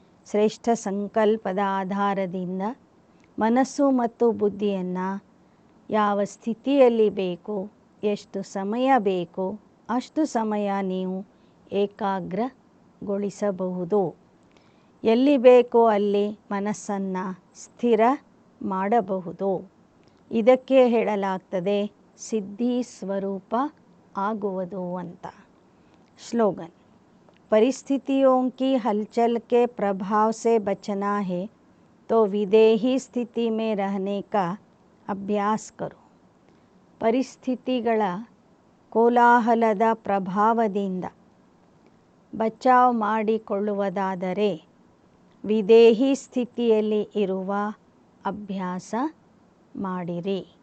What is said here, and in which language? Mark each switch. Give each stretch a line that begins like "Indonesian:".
Kannada: ಶ್ರೇಷ್ಠ ಸಂಕಲ್ಪದ ಆಧಾರದಿಂದ ಮನಸ್ಸು ಮತ್ತು ಬುದ್ಧಿಯನ್ನು ಯಾವ ಸ್ಥಿತಿಯಲ್ಲಿ ಬೇಕು, ಎಷ್ಟು ಸಮಯ ಬೇಕು ಅಷ್ಟು ಸಮಯ ನೀವು ಏಕಾಗ್ರಗೊಳಿಸಬಹುದು. ಎಲ್ಲಿ ಬೇಕೋ ಅಲ್ಲಿ ಮನಸ್ಸನ್ನು ಸ್ಥಿರ ಮಾಡಬಹುದು. ಇದಕ್ಕೆ ಹೇಳಲಾಗ್ತದೆ ಸಿದ್ಧಿ ಸ್ವರೂಪ ಆಗುವುದು ಅಂತ.
Hindi: स्लोगन: परिस्थितियों की हलचल के प्रभाव से बचना है तो विदेही स्थिति में रहने का अभ्यास करो.
Kannada: ಪರಿಸ್ಥಿತಿಗಳ ಕೋಲಾಹಲದ ಪ್ರಭಾವದಿಂದ ಬಚಾವ್ ಮಾಡಿಕೊಳ್ಳುವುದಾದರೆ ವಿದೇಹಿ ಸ್ಥಿತಿಯಲ್ಲಿ ಇರುವ ಅಭ್ಯಾಸ ಮಾಡಿರಿ.